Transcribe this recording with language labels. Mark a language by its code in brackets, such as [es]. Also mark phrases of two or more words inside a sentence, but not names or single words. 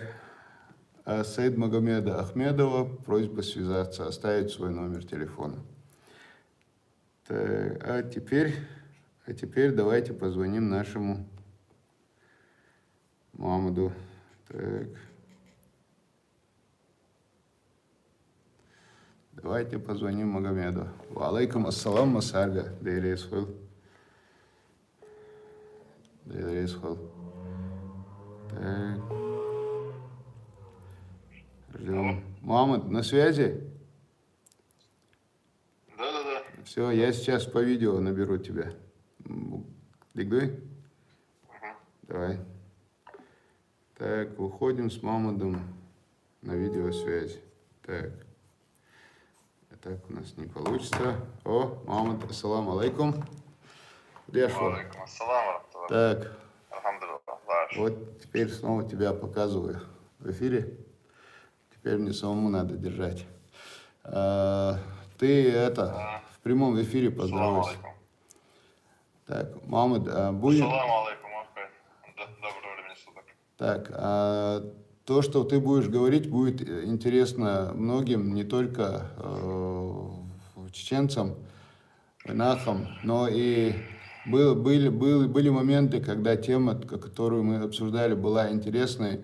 [ru] А Саид Магомеда Ахмедова просьба связаться, оставить свой номер телефона. Так, а теперь давайте позвоним нашему Мухаммаду. Так. Давайте позвоним Магомеду. [ar] وعليكم السلام, Масарга. Дейрейсхул. [ru] Так. Ждем. Мухаммад, на связи? Да. Все, я сейчас по видео наберу тебя. Дигдуй? Давай. Так, выходим с Мухаммадом на видеосвязь. Так. Так у нас не получится. О, Мухаммад, [ar] السلام عليكم. عليكم السلام. [ru] Так. Алхамдулилlah. Вот теперь снова тебя показываю в эфире. Теперь мне самому надо держать. Ты в прямом эфире поздоровайся. Так, Мухаммад, будет... [ar] السلام عليكم. [ru] Доброго времени суток. Так, то, что ты будешь говорить, будет интересно многим, не только чеченцам, нахам, но и были моменты, когда тема, которую мы обсуждали, была интересной.